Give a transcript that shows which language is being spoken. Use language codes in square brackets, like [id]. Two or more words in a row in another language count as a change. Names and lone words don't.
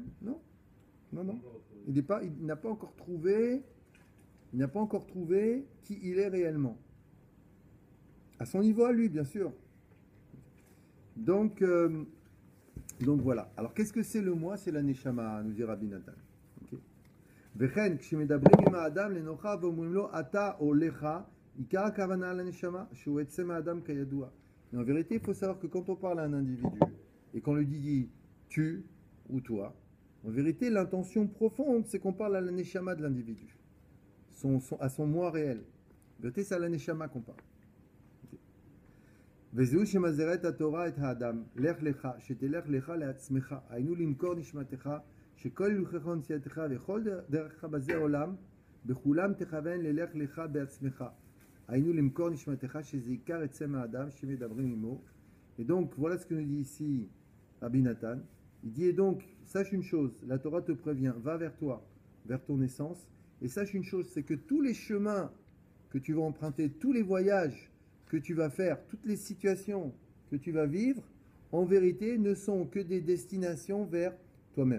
[fr] Non. Non, non. Il n'a pas encore trouvé qui il est réellement. À son niveau à lui, bien sûr. Donc voilà. Alors, qu'est-ce que c'est le moi? C'est la Neshama, nous dit Rabbi Nathan. [he] וכן, כשמדברים עם האדם לנוכח ואומרים לו אתה או לך, עיקר הכוונה על הנשמה, שהוא עצם האדם כידוע. [fr] Mais en vérité, il faut savoir que quand on parle à un individu et qu'on lui dit tu ou toi, en vérité, l'intention profonde, c'est qu'on parle à la neshama de l'individu, à son moi réel. En vérité, c'est à la neshama qu'on parle. [he] וזהו שמזהרת התורה את האדם, לך לך, שתלך לך לעצמך, היינו למכור נשמתך, שכל הילוכך ונסיעתך וכל דרכך בזה עולם, בכולם תכוון ללך לך בעצמך. היינו למכור נשמתך, שזה עיקר עצם האדם שמדברים עמו. [fr] Et donc, voilà ce que nous dit ici Rabbi Nathan. Il dit, et donc, sache une chose, la Torah te prévient, va vers toi, vers ton essence, et sache une chose, c'est que tous les chemins que tu vas emprunter, tous les voyages que tu vas faire, toutes les situations que tu vas vivre, en vérité, ne sont que des destinations vers toi-même.